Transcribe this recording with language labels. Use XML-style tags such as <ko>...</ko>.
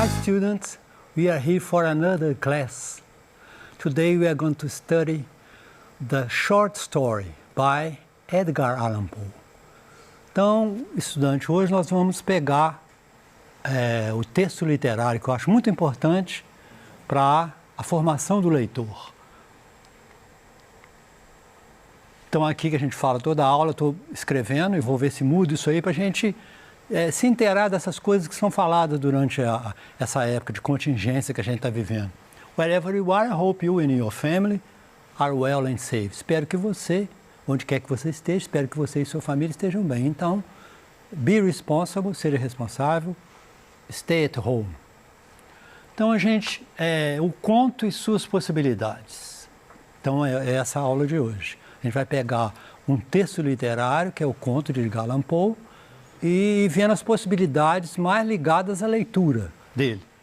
<en>students, we are here for another class. Today we are going to study the short story by Edgar Allan Poe.</en> <pt>Então, estudante, hoje nós vamos pegar o texto literário que eu acho muito importante para a formação do leitor. Então, aqui que a gente fala toda a aula, eu estou escrevendo e vou ver se muda isso aí para a gente se inteirar dessas coisas que são faladas durante essa época de contingência que a gente está vivendo.</pt> <en>Wherever you are, I hope you and your family are well and safe.</en> <pt>Espero que você, onde quer que você esteja, espero que você e sua família estejam bem. Então,</pt> <en>be responsible,</en> <pt>seja responsável,</pt> <en>stay at home.</en> <pt>Então, o conto e suas possibilidades. Então, é essa a aula de hoje. A gente vai pegar um texto literário, que é o conto de Edgar Allan Poe, e vendo as possibilidades mais ligadas à leitura dele.</pt>